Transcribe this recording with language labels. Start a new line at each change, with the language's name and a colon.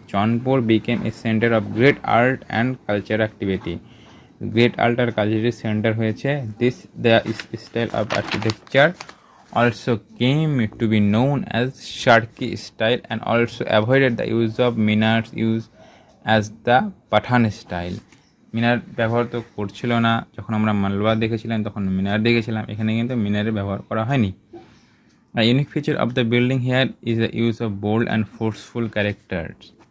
English: Jaunpur became a centre of great art and culture activity.
Bangla: Great art আর কালচারের centre হয়েছে।
English: This the style of architecture also came to be known as Sharki style and also avoided the use of minars used as the Pathan style.
Bangla: মিনার ব্যবহার তো করছিল না, যখন আমরা মালবা দেখেছিলাম তখন মিনার দেখেছিলাম, এখানে কিন্তু মিনারের ব্যবহার করা হয়নি।
English: A unique feature of the building here is the use of bold and forceful characters.